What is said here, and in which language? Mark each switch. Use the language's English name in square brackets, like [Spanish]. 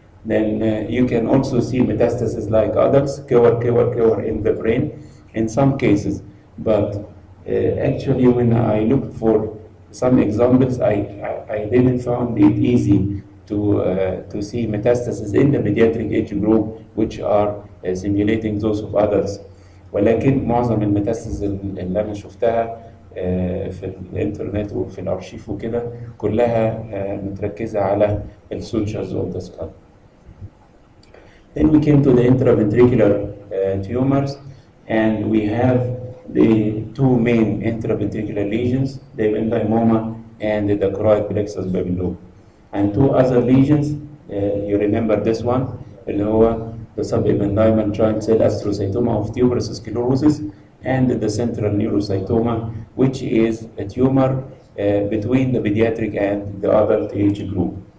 [English] Then you can also see metastases like adults, cover in the brain in some cases, but actually when I looked for some examples, I didn't find it easy to see metastases in the pediatric age group which are simulating those of adults. [Arabic] ولكن معظم الميتاستاسز اللي انا شفتها في الانترنت وفي الارشيف وكده كلها متركزه على السوتشرز [English] of the skull. Then we came to the intraventricular tumors, and we have the two main intraventricular lesions, the ependymoma and the choroid plexus babyloma. And two other lesions, you remember this one, [Arabic] اللي هو [English] the subependymal giant cell astrocytoma of tuberous sclerosis, and the central neurocytoma, which is a tumor between the pediatric and the adult age group.